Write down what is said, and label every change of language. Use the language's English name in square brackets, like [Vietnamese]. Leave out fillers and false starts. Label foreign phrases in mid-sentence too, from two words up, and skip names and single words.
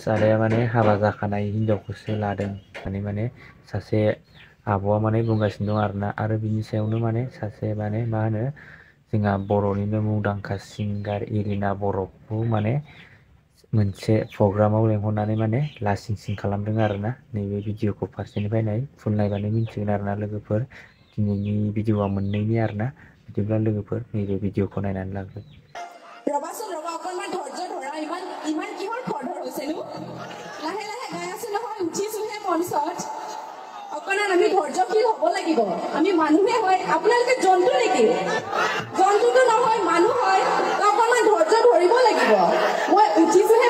[Bodo] आदाया माने हाबा जाखानाय हिन्जावखौसो लादों माने सासे आब'आ माने बुंगासिनो दं आरोना आरो बिनि सायावनो माने सासे माने मा होनो जोंहा बर'निनो मुंदांखा सिंगार इरिना बर'खौ माने मोनसे प्रग्रामाव लेंहरनानै माने लासिंसिं खालामदों आरोना नैबे भिडिअखौ फारसेनिफ्राय फुल नायबानो मिन्थिगोन आरोना लोगोफोर दिनैनि भिडिअआ मोननैनि आरोना बिदिब्ला लोगोफोर नैबे भिडिअखौ नायनानै लाग्रो [Assamese] ৰবাচোন ৰবা অকণমান ধৈৰ্য ধৰা ইমান কিহৰ খৰধৰ হৈছেনো লাহে লাহে গাই আছো নহয় উঠিছোহে মঞ্চত অকণমান আমি ধৈৰ্যশীল হ'ব লাগিব আমি মানুহে হয় আপোনালোকে জন্তু নেকি জন্তুটো নহয় মানুহ হয় অকণমান ধৈৰ্য ধৰিব লাগিব মই উঠিছোহে